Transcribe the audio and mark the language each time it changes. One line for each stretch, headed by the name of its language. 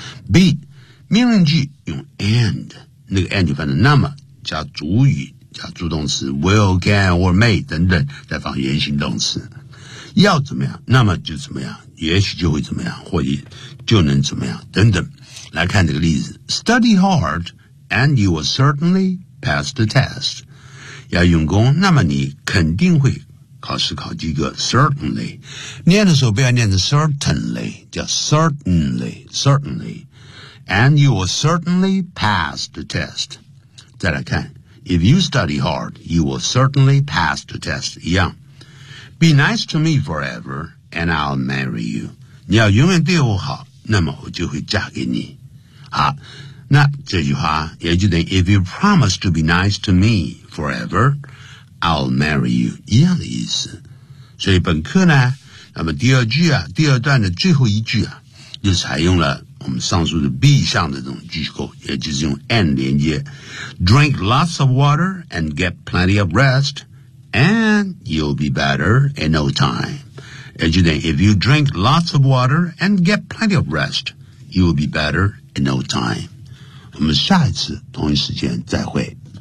Chinese: B, 命令句用 and, 那个 and 就放在那么加主语加助动词 will, can, or may, 等等再放原形动词。要怎么样那么就怎么样也许就会怎么样或者就能怎么样等等。来看这个例子
English: Study hard and you will certainly pass the test.
Chinese: 要用功那么你肯定会考试考及格 certainly. 念的时候不要念的 certainly, 叫 certainly, certainly.
English: And you will certainly pass the test.
Chinese: 再来看
English: If you study hard, you will certainly pass the test.
Chinese: 一样。
English: Be nice to me forever, and I'll marry you.
Chinese: 你要永远对我好，那么我就会嫁给你。好，那这句话也就等于
English: If you promise to be nice to me forever, I'll marry you.
Chinese: 一样的意思。所以本课呢，那么第二句啊，第二段的最后一句啊，就采用了我们上述的 B 项的这种句构，也就是用 and 连接。
English: Drink lots of water and get plenty of rest. And you'll be better in no time. As you think, if you drink lots of water and get plenty of rest, you'll be better in no time.
Chinese: 我们下一次同一时间再会。